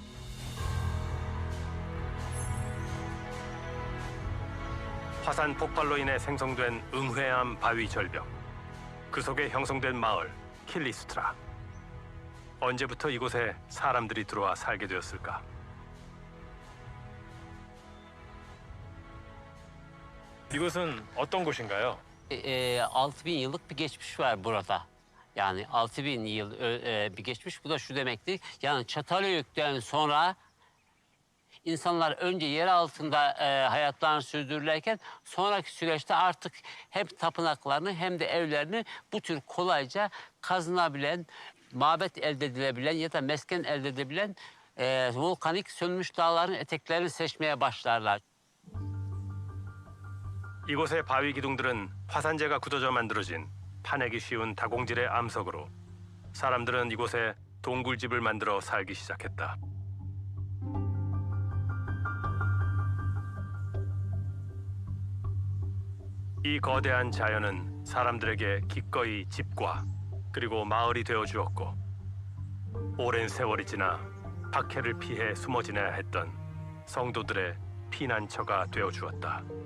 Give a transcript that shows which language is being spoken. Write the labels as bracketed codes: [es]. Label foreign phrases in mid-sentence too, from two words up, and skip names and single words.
[ko] 화산 폭발로 인해 생성된 응회암 바위 절벽. 그 속에 형성된 마을 킬리스트라. 언제부터 이곳에 사람들이 들어와 살게 되었을까? 이곳은 어떤 곳인가요? [tr] 6000 yıllık bir geçmiş var burada. Yani 6000 yıl bir geçmiş. Bu da şu demektir. Yani Çatalhöyük'ten sonra insanlar önce yer altında hayatlarını sürdürürlerken sonraki süreçte artık hem tapınaklarını hem de evlerini bu tür kolayca kazınabilen, mabet elde edilebilen ya da mesken elde edebilen volkanik sönmüş dağların eteklerini seçmeye başlarlar. [ko] 이곳의 바위 기둥들은 화산재가 굳어져 만들어진 파내기 쉬운 다공질의 암석으로 사람들은 이곳에 동굴집을 만들어 살기 시작했다. 이 거대한 자연은 사람들에게 기꺼이 집과 그리고 마을이 되어 주었고 오랜 세월이 지나 박해를 피해 숨어 지내야 했던 성도들의 피난처가 되어 주었다.